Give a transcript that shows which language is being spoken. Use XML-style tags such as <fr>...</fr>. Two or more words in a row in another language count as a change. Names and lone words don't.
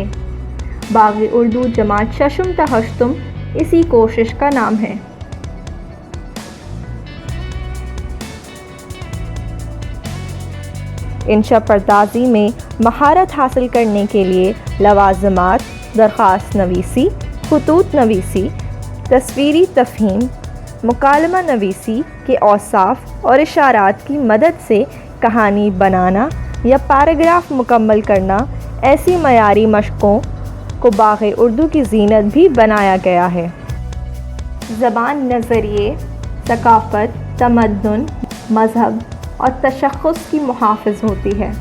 <ur>باغ اردو جماعت ششم تا ہشتم اسی کوشش کا نام ہے۔ انشاء پردازی میں مہارت حاصل کرنے کے لیے لوازمات، درخواست نویسی، خطوط نویسی، تصویری تفہیم، مکالمہ نویسی کے اوصاف اور اشارات کی مدد سے کہانی بنانا یا پیراگراف مکمل کرنا، ایسی معیاری مشقوں کو باغ اردو کی زینت بھی بنایا گیا ہے۔ زبان نظریے، ثقافت، تمدن، مذہب اور تشخص کی محافظ ہوتی ہے۔</ur>